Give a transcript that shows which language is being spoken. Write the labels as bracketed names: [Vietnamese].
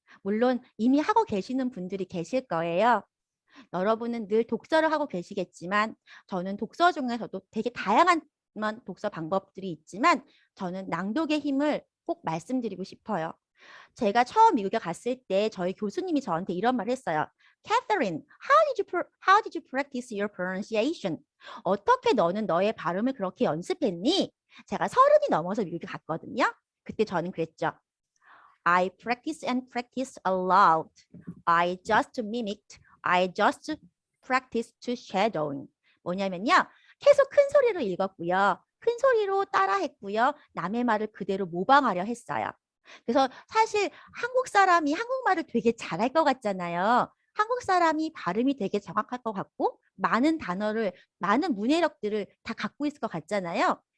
[Korean] 물론 이미 하고 계시는 분들이 계실 거예요. 여러분은 늘 독서를 하고 계시겠지만 저는 독서 중에서도 되게 다양한 독서 방법들이 있지만 저는 낭독의 힘을 꼭 말씀드리고 싶어요. 제가 처음 미국에 갔을 때 저희 교수님이 저한테 이런 말을 했어요. [English] Catherine, how did you practice your pronunciation? [Korean] 어떻게 너는 너의 발음을 그렇게 연습했니? 제가 30이 넘어서 미국에 갔거든요. 그때 저는 그랬죠. [English] I practice and practice a lot. I just mimicked. I just practice to shadowing. [Korean] 뭐냐면요. 계속 큰 소리로 읽었고요. 큰 소리로 따라했고요. 남의 말을 그대로 모방하려 했어요. 그래서 사실 한국 사람이 한국말을 되게 잘할 것 같잖아요. 한국 사람이 발음이 되게 정확할 것 같고 많은 단어를, 많은 문해력들을 다 갖고 있을 것 같잖아요.